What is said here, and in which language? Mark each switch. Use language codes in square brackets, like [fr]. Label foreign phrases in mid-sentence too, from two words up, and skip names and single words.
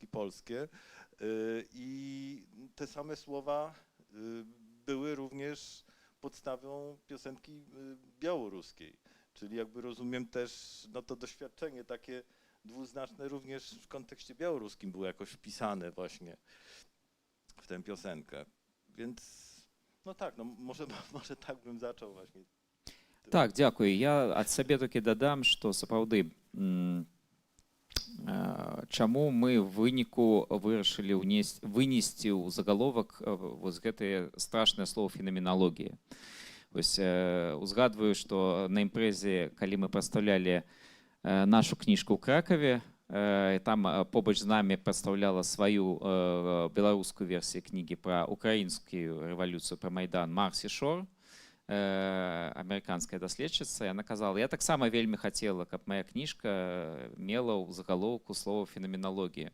[pl] polskie i te same słowa były również podstawą piosenki białoruskiej, czyli jakby rozumiem też no to doświadczenie takie dwuznaczne również w kontekście białoruskim było jakoś wpisane właśnie w tę piosenkę, więc no tak, no może tak bym zaczął właśnie. [be] Так, дзякую. Я ад сабе такі дадам, што сапраўды чаму мы ў выніку вырашылі вынесці ў загаловак вось гэтае страшнае слово фенаменалогія. Вось узгадваю, што на імпрэзе, калі мы прадстаўлялі нашу кніжку ў Кракаве, там побач з намі прадстаўляла сваю беларускую версію кнігі пра украінскую рэвалюцыю, пра Майдан Марсі Шор, амерыканская даследчыца, яна казала, я таксама вельмі хацела, каб моя кніжка мела ў загалоўку слова фенаменалогія.